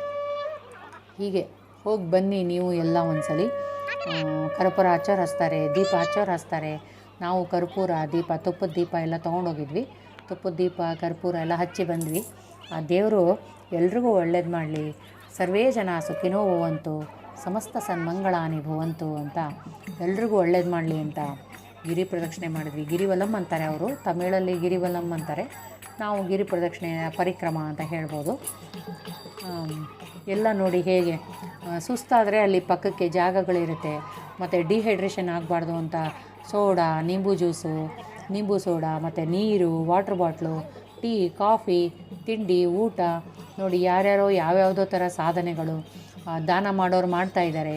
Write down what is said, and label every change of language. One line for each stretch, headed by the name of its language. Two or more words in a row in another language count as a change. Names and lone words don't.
Kannada: ಹೀಗೆ ಹೋಗಿ ಬನ್ನಿ ನೀವು ಎಲ್ಲ ಒಂದ್ಸಲಿ. ಕರ್ಪೂರ ಹಚ್ತಾರೆ, ದೀಪ ಹಚ್ತಾರೆ. ನಾವು ಕರ್ಪೂರ, ದೀಪ, ತುಪ್ಪದ ದೀಪ ಎಲ್ಲ ತೊಗೊಂಡೋಗಿದ್ವಿ. ತುಪ್ಪದ ದೀಪ, ಕರ್ಪೂರ ಎಲ್ಲ ಹಚ್ಚಿ ಬಂದ್ವಿ. ಆ ದೇವರು ಎಲ್ರಿಗೂ ಒಳ್ಳೇದು ಮಾಡಲಿ,
Sanskrit: ಸರ್ವೇ ಜನ ಸುಖಿನೋ ಭವಂತು, ಸಮಸ್ತ ಸನ್ಮಂಗಳಾನಿ ಭವಂತು
Kannada: ಅಂತ ಎಲ್ರಿಗೂ ಒಳ್ಳೇದು ಮಾಡಲಿ ಅಂತ ಗಿರಿ ಪ್ರದಕ್ಷಿಣೆ ಮಾಡಿದ್ವಿ. ಗಿರಿವಲಂ ಅಂತಾರೆ ಅವರು, ತಮಿಳಲ್ಲಿ ಗಿರಿವಲಂ ಅಂತಾರೆ, ನಾವು ಗಿರಿ ಪ್ರದಕ್ಷಿಣೆ ಪರಿಕ್ರಮ ಅಂತ ಹೇಳ್ಬೋದು. ಎಲ್ಲ ನೋಡಿ ಹೇಗೆ ಸುಸ್ತಾದರೆ ಅಲ್ಲಿ ಪಕ್ಕಕ್ಕೆ ಜಾಗಗಳಿರುತ್ತೆ. ಮತ್ತು ಡಿಹೈಡ್ರೇಷನ್ ಆಗಬಾರ್ದು ಅಂತ ಸೋಡಾ, ನಿಂಬು ಸೋಡಾ ಮತ್ತು ನೀರು,
English: water bottle,
Kannada: ಟೀ, ಕಾಫಿ, ತಿಂಡಿ, ಊಟ ನೋಡಿ ಯಾರ್ಯಾರೋ ಯಾವ್ಯಾವುದೋ ಥರ ಸಾಧನೆಗಳು ದಾನ ಮಾಡೋರು ಮಾಡ್ತಾಯಿದ್ದಾರೆ.